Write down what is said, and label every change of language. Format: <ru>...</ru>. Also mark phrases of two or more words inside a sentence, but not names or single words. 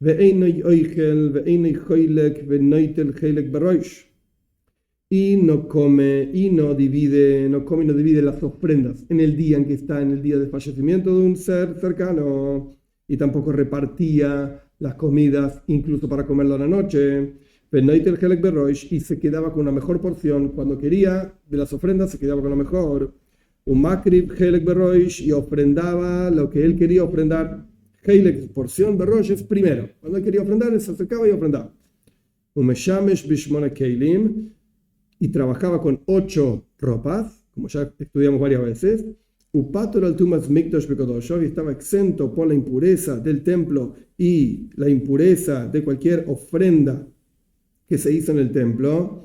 <es>Y no come y no divide las ofrendas en el día en que está, en el día del fallecimiento de un ser cercano, y tampoco repartía las comidas incluso para comerlo a la noche. Y se quedaba con una mejor porción cuando quería de las ofrendas, se quedaba con lo mejor.</es> <he>ומקריב חלק בראש,</he> <es>y ofrendaba lo que él quería ofrendar. Helek, porción beroish, es primero. Cuando él quería ofrendar, él se acercaba y ofrendaba.</es> <he>ומשמש בשמונה כלים,</he> <es>y trabajaba con 8 ropas, como ya estudiamos varias veces.</es> <he>ופטור על טומאת מקדש וקדשיו,</he> <es>y estaba exento por la impureza del templo y la impureza de cualquier ofrenda que se hizo en el templo.</es>